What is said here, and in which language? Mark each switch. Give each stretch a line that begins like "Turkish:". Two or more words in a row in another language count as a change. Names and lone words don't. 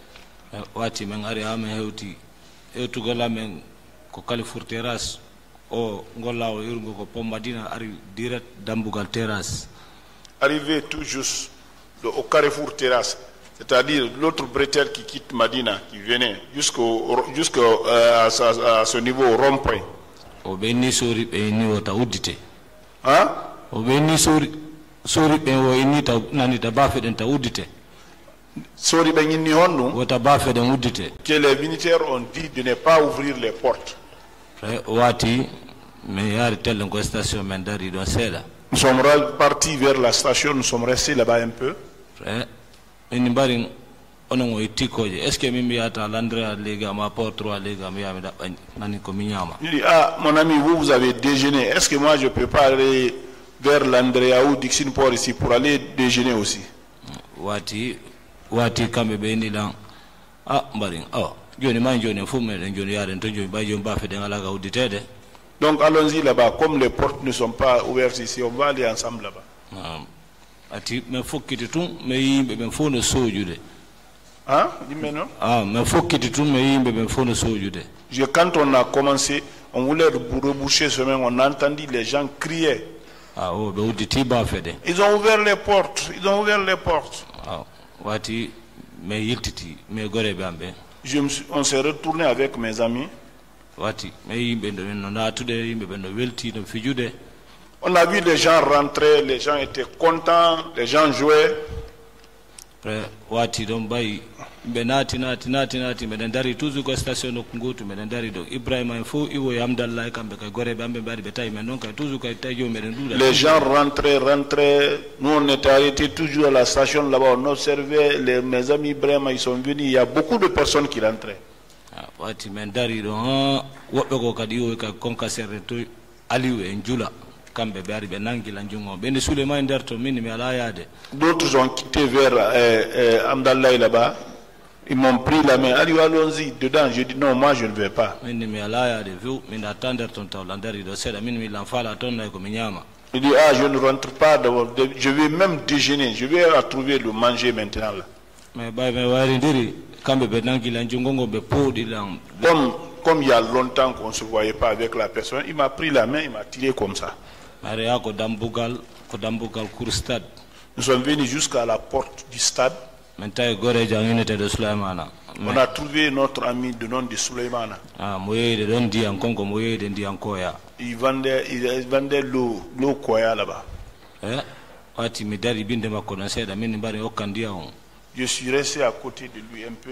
French: Arrivé tout juste au Carrefour Terrasse, c'est-à-dire l'autre bretelle qui quitte Madina, qui venait jusqu'à ce niveau rond-point.
Fula: o ɓe inni sori ɓe inni o ta uddite
French: Hein?
Fula: o ɓe inni sori ɓe o inni ta nani ta bafe ɗen ta uddite Sori Bengini Hondu, o ta bafe ɗen uddite
French: que les militaires ont dit de ne pas ouvrir les portes.
Fula: o wati mi yaari tellen ko station men dari ɗon seeɗa
French: Nous sommes partis vers la station, nous sommes restés là-bas un peu.
Fula: min mbarin onon o ittikkoje
French: est ce que
Fula: min mbiyata landrea léegi ama port 3 léegi am yami ɗaɓɓa nani ko mi ñama
French: Il dit, ah, mon ami, vous avez déjeuné. Est-ce que moi, je peux pas aller vers l'Andrea ou Dixon Port ici pour aller déjeuner aussi?
Fula: wati kamɓe ɓe inni ɗan a mbarin joni ma joni fof meɗen joni yaaren to joni ɓay joni bafe ɗen ala ka udditede.
French: Donc allons-y là-bas. Comme les portes ne sont pas ouvertes ici, on va aller ensemble là-bas.
Fula: ati mi fokkiti tun mi yimɓe ɓen fof no soojude.
French: Hein? Dis-moi non?
Fula: mi fokkiti tun mi yimɓe ɓen fof no soojude.
French: Quand on a commencé, on voulait reboucher ce chemin, on a entendu les gens crier.
Fula: ɓe udditi bafe ɗen.
French: Ils ont ouvert les portes. Ils ont ouvert les portes.
Fula: wati mi yiltiti mi goreɓe am ɓe.
French: On s'est retourné avec mes amis.
Fula: wati mi yimɓe no natude yimɓe ɓen no welti no fijude.
French: On a vu les gens rentrer, les gens étaient contents, les gens jouaient.
Fula: wati ɗon ɓayi ɓe naati meɗen dari toujours ko station nokku gotu meɗen dari ɗo ibrahima en fof iwo yamdallah kamɓe kay goreɓe amɓe mbaɗi ɓe tawi men noon kay toujours kay tawi joni meɗen ɗuuɗa.
French: Les gens rentraient, nous on était arrêtés toujours à la station là-bas, on observait mes amis Ibrahima, ils sont venus, il y a beaucoup de personnes qui rentraient.
Fula: wati men dari ɗo woɓɓe ko kadi iwo kay konka serre to aliou en jula kamɓe ɓe ari ɓe nangila jungo ɓe nde Souleymane e nder to min mi ala yaade.
French: D'autres ont quitté vers Amdallah là-bas. Ils m'ont pris la main. Allons-y dedans. Je dis non, moi je ne vais pas.
Fula: min mi ala yaade few min atta nder ton tawla dari ɗo seeɗa min mi lan faala toon nayi komi ñaama.
French: Il dit ah je ne rentre pas d'abord. Je vais même déjeuner. Je vais trouver le manger maintenant là.
Fula: mais ɓay mi waridiri kamɓe ɓe nangila jungo ngo ɓe pooɗi lan.
French: Comme il y a longtemps qu'on ne se voyait pas avec la personne, il m'a pris la main, il m'a tiré comme ça.
Fula: Maria ko dambugal
French: cour stade. Nous sommes venus jusqu'à la porte du stade. On a trouvé notre ami de nom de Souleymana. Il vendait l'eau koya là-bas. Je suis resté à côté de lui un peu.